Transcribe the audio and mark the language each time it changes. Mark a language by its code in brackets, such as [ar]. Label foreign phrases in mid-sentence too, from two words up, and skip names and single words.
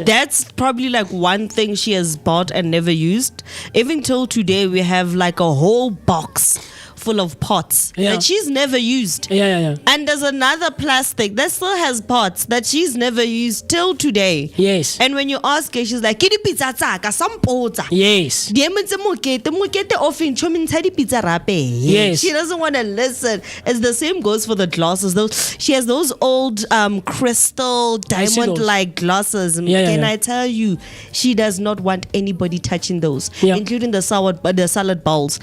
[en] That's probably like one thing she has bought and never used. Even till today, we have like a whole box full of pots that she's never used. Yeah. And there's another plastic that still has pots that she's never used till today. Yes. And when you ask her, she's like, [st] "Ke dipitsa tsaka, sampotsa." [en] Yes. Yes. She doesn't want to listen. It's the same goes for the glasses. She has those old crystal diamond-like glasses. Can I tell you, she does not want anybody touching those, including the salad bowls.